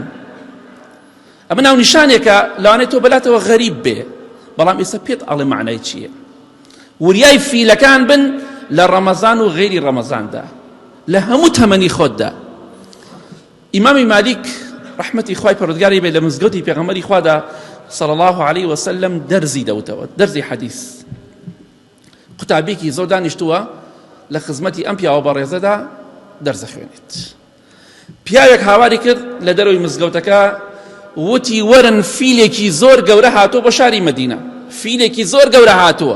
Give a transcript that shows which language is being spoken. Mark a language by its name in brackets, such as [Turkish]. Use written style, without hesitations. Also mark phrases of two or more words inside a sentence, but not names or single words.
[Central Kurdish] ئەمە ناو نیشانێکە لەوانەیە تۆ بەلاتەوە غەریب بێ، بەڵام ئێستا پێت ئەڵێ معنای چییە. وریای فیلەکان بن لە ڕەمەزان و غەیری ڕەمەزاندا، لە هەموو تەمەنی خۆتدا. ئیمامی مالیک ڕەحمەتی خوای پەروەردگاری بێ لە مزگەوتی پێغەمبەری خوادا [Arabic] صلى الله عليه وسلم [Central Kurdish] دەرزی دەوتەوە، دەرزی حەدیث. قوتابێکی زۆر دانیشتووە لە خزمەتی ئەم پیاوە بەڕێزەدا دەرزە خوێنێت. پیاوێک هاواری کرد لە دەرەوەی مزگەوتەکە، وتی وەرن فیلێکی زۆر گەورە هاتووە بۆ شاری مەدینە، فیلێکی زۆر گەورە هاتووە.